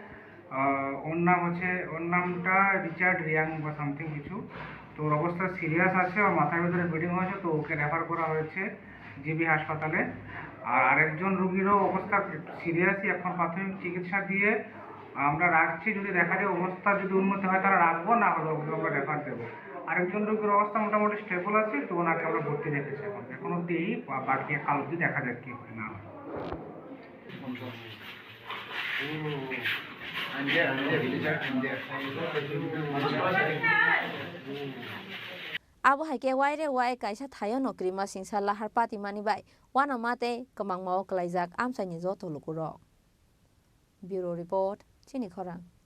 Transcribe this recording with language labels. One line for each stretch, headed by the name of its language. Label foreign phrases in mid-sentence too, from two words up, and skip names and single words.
Bangla: ওর নামটা রিচার্ড রিয়াং বা সামথিং কিছু তো ওর অবস্থা সিরিয়াস আছে ওর মাথার ভিতরে ব্লিডিং হয়েছে তো ওকে রেফার করা হয়েছে জিবি হাসপাতালে আর আরেকজন রোগীরও অবস্থা সিরিয়াসই এখন প্রাথমিক চিকিৎসা দিয়ে আমরা রাখছি যদি দেখা যায় অবস্থা যদি উন্নতি হয় তারা রাখবো না হলে আমরা রেফার দেবো আরেকজন রোগীর অবস্থা মোটামুটি স্টেবল আছে তো ওনাকে আমরা ভর্তি রেখেছি এখন অব্দি বাকি কাল অব্দি দেখা যাক কি হয় না
Kok Borok: Abu haike waire wai kaisa thayo nokri ma singsa lahar pati mani bai wana mate kamang mao klaijak amsani joto lukuro Bureau Report Chini Khorang